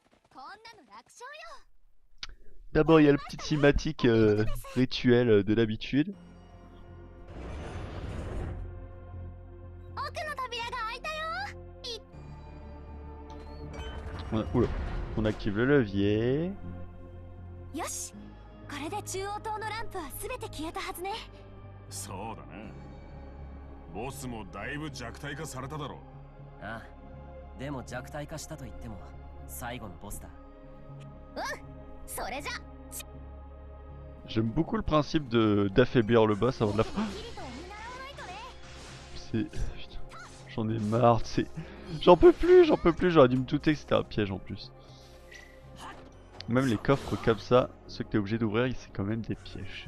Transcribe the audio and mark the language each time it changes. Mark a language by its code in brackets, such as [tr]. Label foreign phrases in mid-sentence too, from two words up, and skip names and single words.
[fr] D'abord il y a le petit cinématique rituel de d'habitude. Oula, on active le levier. [ja] そうだな。ボスもだいぶ弱体化されただろう。ああ、でも弱体化したと言っても最後のボスだ。それじゃ。 [fr] J'aime beaucoup le principe d'affaiblir le boss avant de la fin. C'est... Putain, j'en ai marre, c'est... J'en peux plus, j'aurais dû me douter que c'était un piège en plus. Même les coffres comme ça, ceux que t'es obligé d'ouvrir, c'est quand même des pièges.